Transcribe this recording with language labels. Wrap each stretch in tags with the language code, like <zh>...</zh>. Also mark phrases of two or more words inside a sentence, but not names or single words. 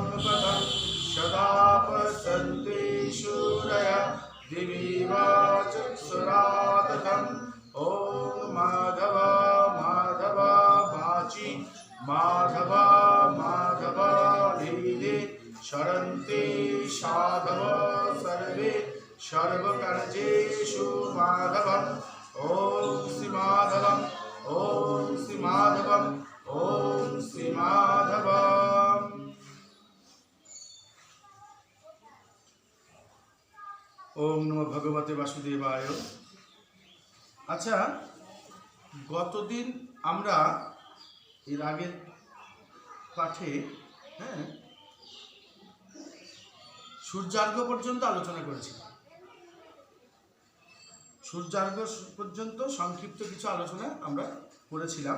<sa>पदं सदा पश्यन्ति सूरयः दिवि वा चक्षुरादतम् ओम माधव माधव वाचि माधव माधव धीरे शरन्ति साधव सर्वे सर्वकार्येषु माधवम् ओम श्री माधवम् ओम श्री माधवम् ओम श्री माधवम्। ओम नमो भगवते वासुदेवाय।</sa> <bn>अच्छा, গতদিন আমরা এর আগের পাঠে সূর্যার্ঘ্য পর্যন্ত আলোচনা করেছি। সূর্যার্ঘ্য পর্যন্ত সংক্ষিপ্ত কিছু আলোচনা আমরা করেছিলাম।</bn>